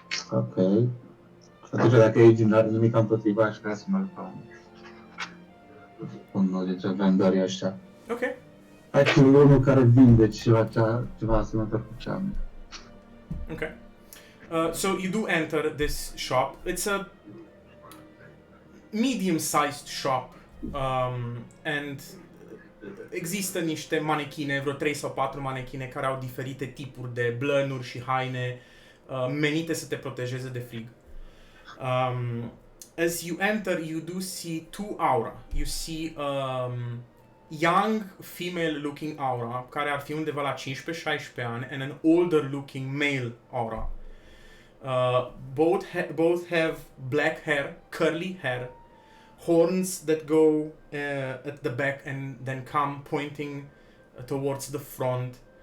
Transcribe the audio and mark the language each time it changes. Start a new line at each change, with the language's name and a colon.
English: Ok.
Romanian: Și atunci dacă Eugene nu are nimic împotriva, aș vrea să mă fac unul dintre vendorii ăștia.
English: Ok.
Romanian: Ai fi unul care vinde ceva asemănător cu ce am.
English: Okay. So you do enter this shop. It's a medium-sized shop, and
Romanian: există niște manechine, vreo 3 sau 4 manechine care au diferite tipuri de blănuri și haine menite să te protejeze de frig.
English: As you enter, you do see two aura. You see young female-looking aura,
Romanian: care ar fi undeva la 15-16 ani,
English: and an older-looking male aura. Both have black hair, curly hair, horns that go at the back and then come pointing towards the front.